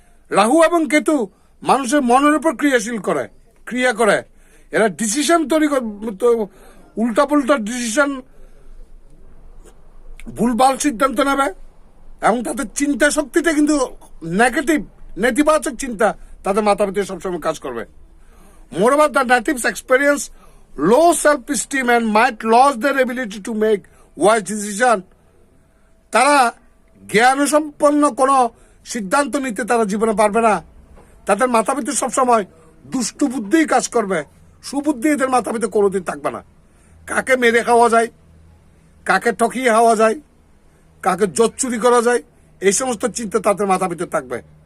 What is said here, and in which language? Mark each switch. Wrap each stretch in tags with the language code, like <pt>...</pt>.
<bn>রাহু এবং কেতু মানুষের মনের উপর ক্রিয়া করে, এরা ডিসিশন তৈরি, উল্টা পুল্টা ডিসিশন, ভুলভাল সিদ্ধান্ত নেবে, এবং তাদের চিন্তা শক্তিটা কিন্তু নেতিবাচক চিন্তা তাদের মাথা ভিতরে সবসময় কাজ করবে।</bn> <en>Moreover, the natives experience low self-esteem and might lose their ability to make wise decision.</en> <bn>তারা জ্ঞানসম্পন্ন কোনো সিদ্ধান্ত নিতে তারা জীবনে পারবে না, তাদের মাথা ভিতরে সবসময় দুষ্টু বুদ্ধিই কাজ করবে, সুবুদ্ধি এদের মাথা ভিতরে কোনোদিন থাকবে না। কাকে মেরে খাওয়া যায়, কাকে ঠকিয়ে খাওয়া যায়, কাকে জোট চুরি করা যায়, এই সমস্ত চিন্তা তাদের মাথা ভিতরে থাকবে।</bn>